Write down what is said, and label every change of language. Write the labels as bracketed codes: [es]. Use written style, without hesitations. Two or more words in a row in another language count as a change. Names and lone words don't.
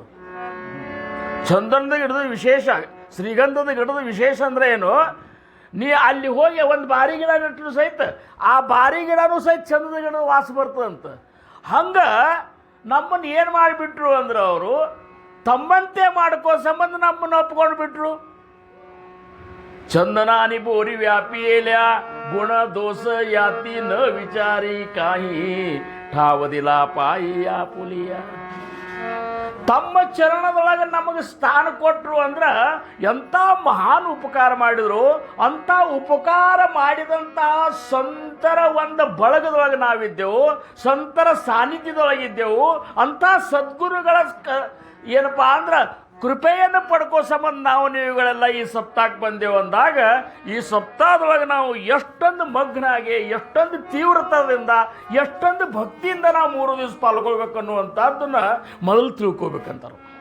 [kn] ಚಂದನದ ಗಿಡದ ವಿಶೇಷ, ಶ್ರೀಗಂಧದ ಗಿಡದ ವಿಶೇಷ ಅಂದ್ರೆ ಏನು, ನೀ ಅಲ್ಲಿ ಹೋಗಿ ಒಂದು ಬಾರಿ ಗಿಡ ನೆಟ್ಟರು ಸಹಿತ ಆ ಬಾರಿ ಗಿಡನೂ ಸಹಿತ ಚಂದದ ಗಿಡದ ವಾಸ ಬರ್ತದಂತ. ಹಂಗ ನಮ್ಮನ್ನು ಏನು ಮಾಡಿಬಿಟ್ರು ಅಂದ್ರೆ ಅವರು ತಮ್ಮಂತೆ ಮಾಡ್ಕೋ ಸಂಬಂಧ ನಮ್ಮನ್ನು ಒಪ್ಕೊಂಡು ಬಿಟ್ರು. [mr] चंदनानी बोरी व्यापियेल्या, गुण दोष याती न विचारी काही, ठाव दिला पाई आपुलिया. [kn] ತಮ್ಮ ಚರಣದೊಳಗೆ ನಮಗೆ ಸ್ಥಾನ ಕೊಟ್ಟರು ಅಂದ್ರೆ ಎಂಥ ಮಹಾನ್ ಉಪಕಾರ ಮಾಡಿದ್ರು. ಅಂಥ ಉಪಕಾರ ಮಾಡಿದಂತಹ ಸಂತರ ಒಂದು ಬಳಗದೊಳಗೆ ನಾವಿದ್ದೆವು, ಸಂತರ ಸಾನ್ನಿಧ್ಯದೊಳಗಿದ್ದೆವು. ಅಂಥ ಸದ್ಗುರುಗಳ ಏನಪ್ಪ ಅಂದ್ರೆ ಕೃಪೆಯನ್ನು ಪಡ್ಕೋ ಸಂಬಂಧ ನಾವು ನೀವುಗಳೆಲ್ಲ ಈ ಸಪ್ತಾಹಕ್ಕೆ ಬಂದೆವು ಅಂದಾಗ, ಈ ಸಪ್ತಾಹದೊಳಗೆ ನಾವು ಎಷ್ಟೊಂದು ಮಗ್ನಾಗಿ, ಎಷ್ಟೊಂದು ತೀವ್ರತದಿಂದ, ಎಷ್ಟೊಂದು ಭಕ್ತಿಯಿಂದ ನಾವು 3 ದಿವಸ ಪಾಲ್ಗೊಳ್ಬೇಕು ಅನ್ನುವಂಥದ್ದನ್ನು ಮೊದಲು ತಿಳ್ಕೊಬೇಕಂತಾರೆ.